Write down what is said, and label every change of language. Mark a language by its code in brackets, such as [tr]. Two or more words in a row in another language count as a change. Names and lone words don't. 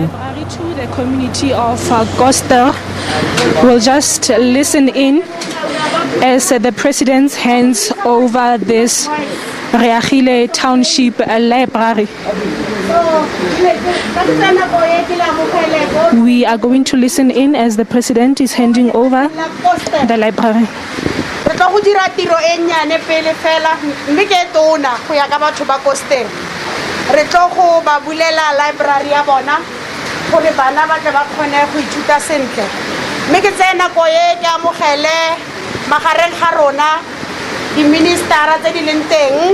[en] The community of Koster will just listen in as the president hands over this Reagile Township Library. We are going to listen in as the president is handing over the library. [tn] Re tlo go dira tiro e nnyane pele fela mme ke tona go ya ka batho ba Koster. Re tlo go ba bulela library ya bona gore bana ba tle ba kgone go ithuta sentle. Mme ke tsena go ye ke amogele magareng ga rona di ministera tse di leng teng.